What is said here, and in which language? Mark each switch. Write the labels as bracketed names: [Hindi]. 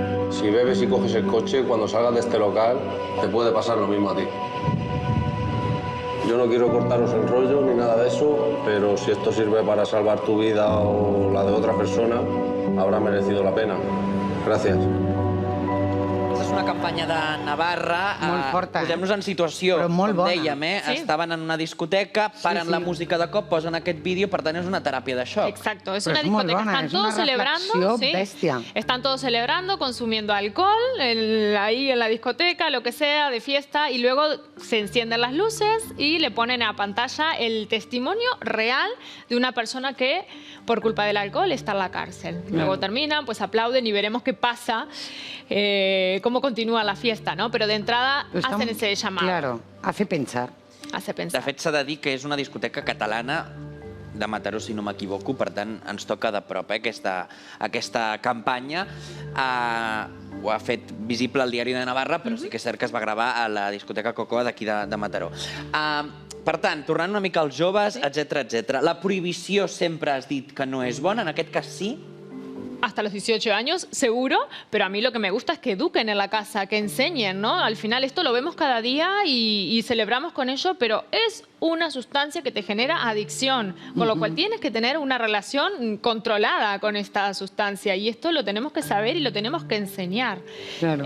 [Spanish] Si bebes y coges el coche, cuando salgas de este local, te puede pasar lo mismo a ti. Yo no quiero cortaros el rollo ni nada de eso, pero si esto sirve para salvar tu vida o la de otra persona, habrá merecido la pena. [Catalan] Gràcies. És una campanya de Navarra. Molt forta. Posem-nos en situació, com dèiem, estaven en una discoteca, paren la música de cop, posen aquest vídeo, per tant és una teràpia de xoc. [Spanish] Exacto, es una discoteca, están todos celebrando, están todos celebrando, consumiendo alcohol, ahí en la discoteca, lo que sea, de fiesta, y luego se encienden las luces y le ponen a pantalla el testimonio real de una persona que por culpa del alcohol está en la cárcel. Luego terminan, pues aplauden y veremos qué pasa, cómo continúa la fiesta, ¿no? Pero de entrada hacen ese llamado. Claro, hace pensar. Hace pensar. [Catalan] De fet, s'ha de dir que és una discoteca catalana de Mataró, si no m'equivoco, per tant, ens toca de prop aquesta campanya. Ho ha fet visible el Diari de Navarra, però sí que és cert que es va gravar a la discoteca Cocoa d'aquí de Mataró. Per tant, tornant una mica als joves, etc. La prohibició sempre has dit que no és bona, en aquest cas sí? [Spanish] Hasta los 18 años, seguro, pero a mí lo que me gusta es que eduquen en la casa, que enseñen, ¿no? Al final esto lo vemos cada día y celebramos con ello, pero es una sustancia que te genera adicción, con lo cual tienes que tener una relación controlada con esta sustancia y esto lo tenemos que saber y lo tenemos que enseñar. Claro.